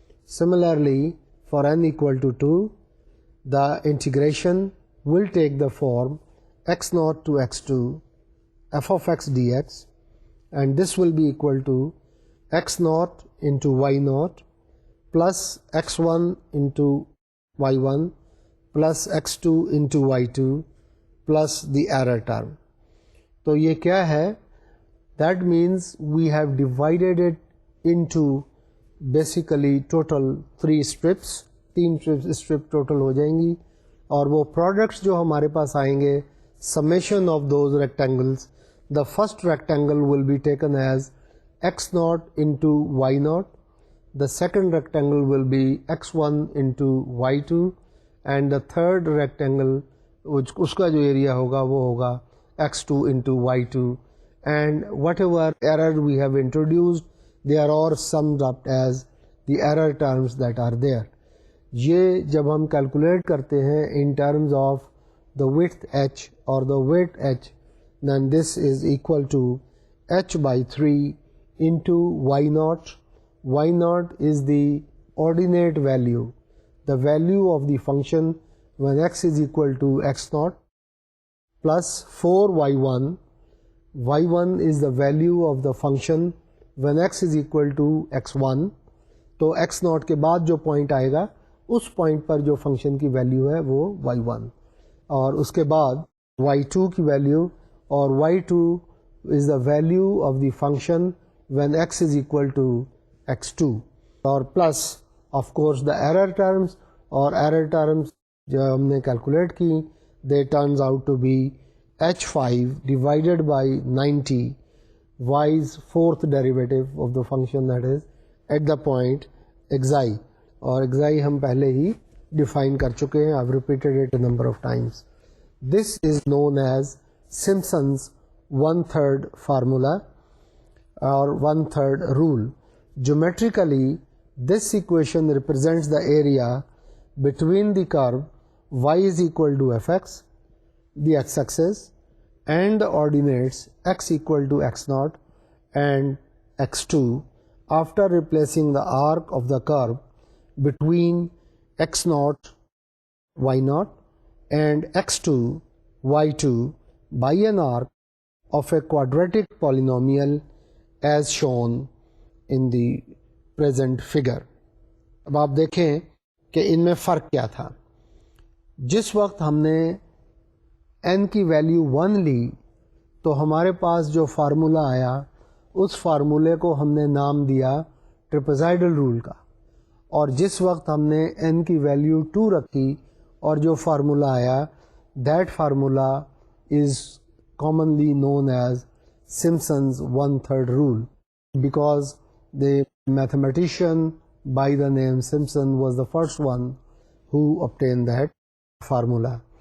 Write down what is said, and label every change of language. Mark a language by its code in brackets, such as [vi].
[en] Similarly, for n equal to 2, the integration will take the form x0 to x2 f of x dx, and this will be equal to x0 into y0 plus x1 into y1 plus x2 into y2 plus the error term. [ur] تو یہ کیا ہے؟ [en] That means we have divided it into basically total 3 strips. [ur] 3 strip total ہو جائیں گی، اور وہ products جو ہمارے پاس آئیں گے [en] summation of those rectangles. The first rectangle will be taken as x0 into y0, the second rectangle will be x1 into y2, and the third rectangle [ur] اس کا جو ایریا ہوگا وہ ہوگا [en] x2 into y2, and whatever error we have introduced, they are all summed up as the error terms that are there. [ur] یہ جب ہم calculate کرتے ہیں [en] in terms of the width h or the weight h, then this is equal to h by 3 into y0. y0 is the ordinate value, the value of the function when x is equal to x0, plus 4y1. y1 is the value of the function when x is equal to x1. [ur] تو x0 کے بعد جو point آئے گا اس point پر جو function کی value ہے وہ y1، اور اس کے بعد y2 کی ویلیو، اور [en] y2 is the value of the function when x is equal to x2، [ur] اور [en] plus of course the error terms, [ur] اور ایرر ٹرمز جو ہم نے کیلکولیٹ کی [en] they turns out to be h5 divided by 90 y's fourth derivative of the function that is at the point xi، [ur] اور xi ہم پہلے ہی define کر چکے ہیں. [en] I've repeated it a number of times. This is known as Simpson's 1/3 formula or 1/3 rule. Geometrically, this equation represents the area between the curve y is equal to fx, the x-axis, and the ordinates x equal to x0 and x2 after replacing the arc of the curve between x0, y0 and x2, y2 by an arc of a quadratic polynomial as shown in the present figure. [ur] اب آپ دیکھیں کہ ان میں فرق کیا تھا. جس وقت ہم نے n کی ویلیو 1 لی تو ہمارے پاس جو فارمولا آیا اس فارمولے کو ہم نے نام دیا ٹریپزائڈل رول کا، اور جس وقت ہم نے n کی ویلیو 2 رکھی اور جو فارمولا آیا [en] That formula is commonly known as Simpson's 1/3 rule, because the mathematician by the name Simpson was the first one who obtained that formula.